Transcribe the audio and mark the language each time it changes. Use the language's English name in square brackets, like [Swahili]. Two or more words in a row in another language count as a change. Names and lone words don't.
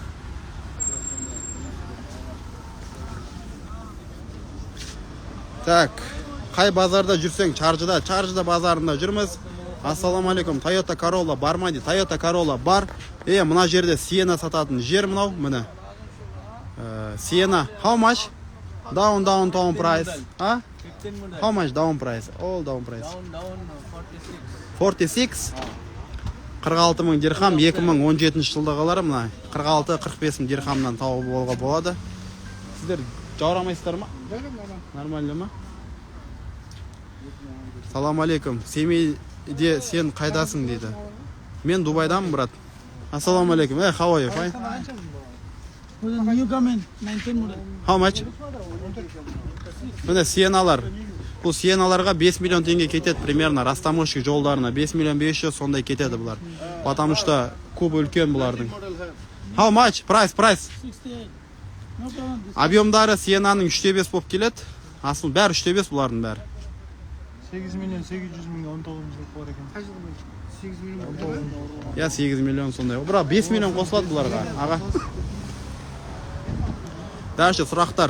[Kazakh] Так, қай базарда жүрсең? Чаржыда базарында жүрміз. Ассалаумағалейкум, Toyota Corolla бар ма дейді? Toyota Corolla бар. Мына жерде Sienna сататын жер мынау, міне. [English] Sienna, how much? Down price. How much down price? All down price. 46. [Kazakh] 46.000 дирхам, 2017 жылдағылары мына 46-45 дирхамнан тауып болуға болады. Сіздер жаурамайсыздар ма? Нормально ма? [Arabic] سلام عليكم. [Kazakh] Семейде сен қайдасың дейді. Мен Дубайдамын, брат. [Arabic] السلام عليكم. [English] How are you? Fine? New comment, 19 model. How much? [Kazakh] Міне Сиеналар. Бұл Сиеналарға 5 миллион теңге кетеді примерно. Растамошки жолдарына 5 миллион 500 сондай кетеді бұлар. [Russian] Потому что [Kazakh] кубы үлкен бұлардың. [English] How much? Price? 68. No problem. [Kazakh] Объемдары Сиенаның 3/5 болып келеді. Асыл бәрі 3/5 бұлардың бәрі. 8 миллион 800 мыңға 19 жыл бар екен. 8 миллион. 8 миллион сондай. Бірақ 5 миллион қосылады бұларға. Аға. Дальше сұрақтар.